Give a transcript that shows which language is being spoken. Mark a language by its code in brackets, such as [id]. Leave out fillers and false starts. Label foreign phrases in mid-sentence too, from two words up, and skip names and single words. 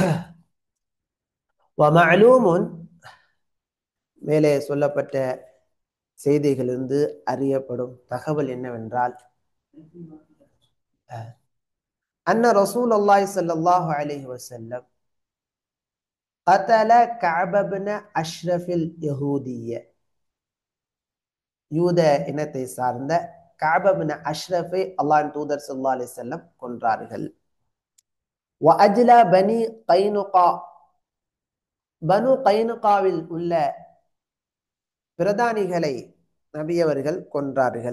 [ar] ومعلوم, [ta] மேலே சொல்லப்பட்ட செய்திகளிலிருந்து அறியப்படும் தகவல் என்னவென்றால், [ar] أن رسول الله صلى الله عليه وسلم قتل كعب بن أشرف اليهودية, [ta] யூத இனத்தை சார்ந்த கஅப் பின் அஷ்ரஃபை அல்லாஹ்வின் தூதர் ஸல்லல்லாஹு அலைஹி வஸல்லம் கொன்றார்கள். வஅஜ்லா பனி கைனுகா, பனு கைனுகாவில் உள்ள பிரதானிகளை நபி அவர்கள் கொன்றார்கள்.